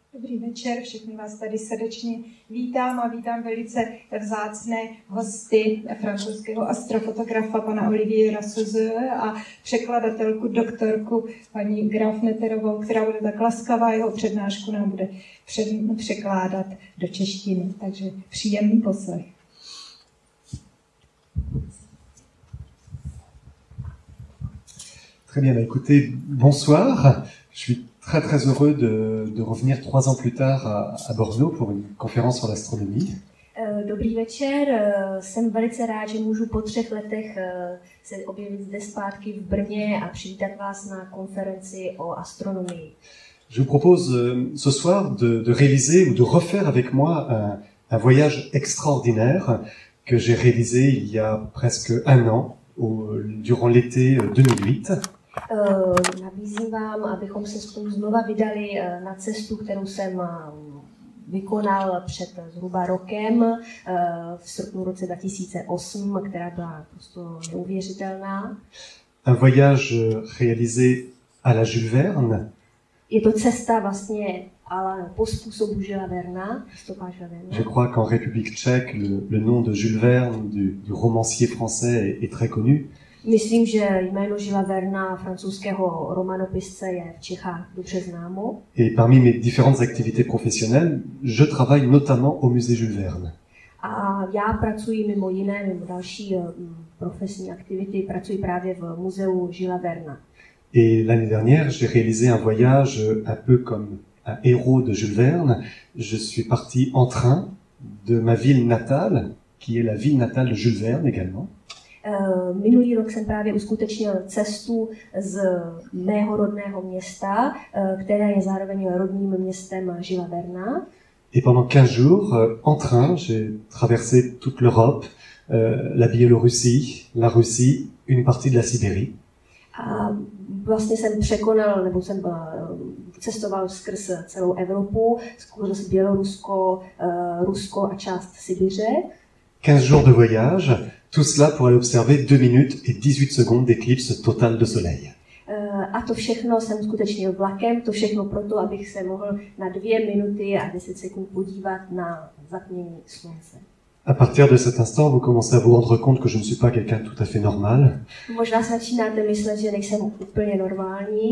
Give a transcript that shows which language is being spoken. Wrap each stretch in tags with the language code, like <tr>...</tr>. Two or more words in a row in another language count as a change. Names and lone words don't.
<cs>Dobrý večer, všechny vás tady srdečně vítám a vítám velice vzácné hosty francouzského astrofotografa pana Oliviera Souze a překladatelku, doktorku paní Graf-Netterovou, která bude tak laskavá, jeho přednášku nám bude překládat do češtiny, takže příjemný poslech.</cs> <fr>Très bien, écoutez, bonsoir. Je suis très heureux de revenir 3 ans plus tard à Bordeaux pour une conférence sur l'astronomie.</fr> <cs>Dobrý večer, jsem velice rád, že můžu po 3 letech se objevit zde zpátky v Brně a přivítat vás na konferenci o astronomii.</cs> <fr>Je vous propose ce soir de réaliser ou de refaire avec moi un voyage extraordinaire que j'ai réalisé il y a presque 1 an, durant l'été 2008.</fr> <cs>Nabízím vám, abychom se spolu znova vydali na cestu, kterou jsem vykonal před zhruba rokem, v srpnu roce 2008, která byla prostě neuvěřitelná.</cs> <fr>Un voyage réalisé à la Jules Verne.</fr> <cs>Je to cesta vlastně ale po způsobu Julesa Verna,</cs> <fr>Je crois qu'en République tchèque, le nom de Jules Verne, du romancier français, est très connu.</fr> <cs>Myslím, že jméno Julesa Verna, francouzského romanopisce, je v Čechách dobře známo.</cs> <fr>Et parmi mes différentes activités professionnelles, je travaille notamment au musée Jules Verne.</fr> <cs>A já pracuji mimo jiné, mimo další profesní aktivity, pracuji právě v muzeu Julesa Verna.</cs> <fr>Et l'année dernière, j'ai réalisé un voyage un peu comme un héros de Jules Verne. Je suis parti en train de ma ville natale, qui est la ville natale de Jules Verne également.</fr> <cs>Minulý rok jsem právě uskutečnil cestu z mého rodného města, které je zároveň rodným městem Julesa Verna.</cs> <fr>Et pendant 15 jours, en train, j'ai traversé toute l'Europe, la Biélorussie, la Russie, une partie de la Sibérie.</fr> <cs>A vlastně jsem překonal, nebo jsem cestoval skrz celou Evropu, skrz Bělorusko, Rusko a část Sibiře.</cs> <fr>15 jours de voyage, tout cela pour aller observer 2 minutes et 18 secondes d'éclipse totale de soleil.</fr> <cs>A to všechno jsem skutečnil vlakem, to všechno proto, abych se mohl na 2 minuty a 10 sekund podívat na zatmění slunce.</cs> <fr>À partir de cet instant, vous commencez à vous rendre compte que je ne suis pas quelqu'un tout à fait normal.</fr> <cs>Možná se začínáte myslet, že nejsem úplně normální.</cs>